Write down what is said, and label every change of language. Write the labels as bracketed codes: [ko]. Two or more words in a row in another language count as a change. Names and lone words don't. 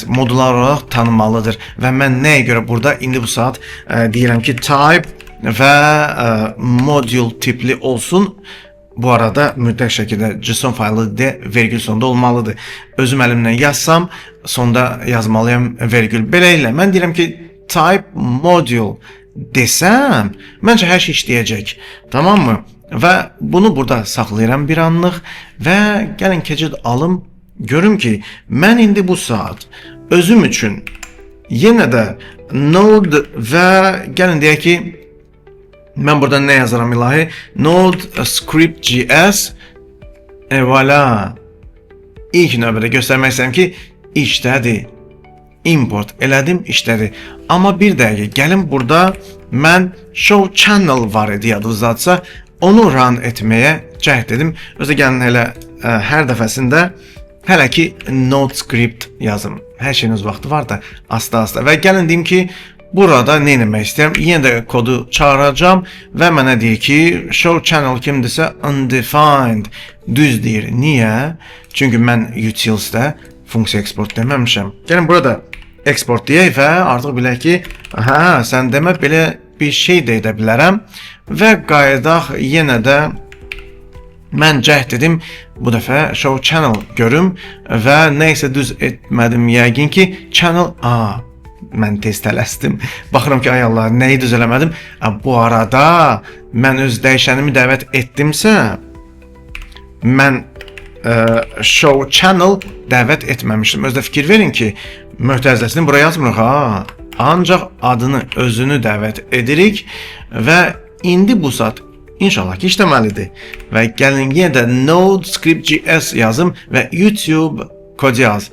[az] Modullar olaraq tanınmalıdır. Və mən nəyə görə burada indi bu saat deyirəm ki, type və modul tipli olsun. Bu arada mütləq şəkildə JSON faylı de vergül sonda olmalıdır. Özüm əlimdən yazsam, sonda yazmalıyam vergül. Beləliklə, mən deyirəm ki, [en] type module [az] desəm, məncə hər şey işləyəcək. Tamam mı? Və bunu burada saxlayıram bir anlıq və gəlin keçid alım. Görüm ki, mən indi bu saat özüm üçün yenə də Node və gəlin deyək ki, mən burada nə yazaram ilahi? Node script.js. Voilà. İlk növbədə göstərmək istəyirəm ki, işlədi. Import elədim, işlədi. Amma bir dəqiqə, gəlin burada mən [en] show channel [az] var idi yadınızdadsa, onu run etməyə cəhd edim. Özdə gəlin elə hər dəfəsində hələ ki node script yazım. Hər şeyin öz vaxtı var da, asta-asta. Və gəlin deyim ki, burada nə etmək istəyirəm? Yenə də kodu çağıracağım və mənə deyir ki, [en] show channel [az] kimdirsə undefined. Düz deyir. Niyə? Çünki mən utils'də funksiya export deməmişəm. Gəlin burada export deyək və artıq bilək ki, sən demə belə bir şey də edə bilərəm və qayıdaq yenə də mən cəhd edim bu dəfə [en] show channel [az] görüm və nə isə düz etmədim yəqin ki, channel, mən tez tələsdim. Baxıram ki, ay Allah, nəyi düz eləmədim? Bu arada mən öz dəyişənimi dəvət etdimsə, mən [en] show channel [az] dəvət etməmişdim. Özdə fikir verin ki, möhtəzəsini buraya yazmırıq. Ancaq adını, özünü dəvət edirik və indi bu saat inşallah ki işləməlidir. Və gəlin yenə də node script.js yazım və YouTube kod yaz.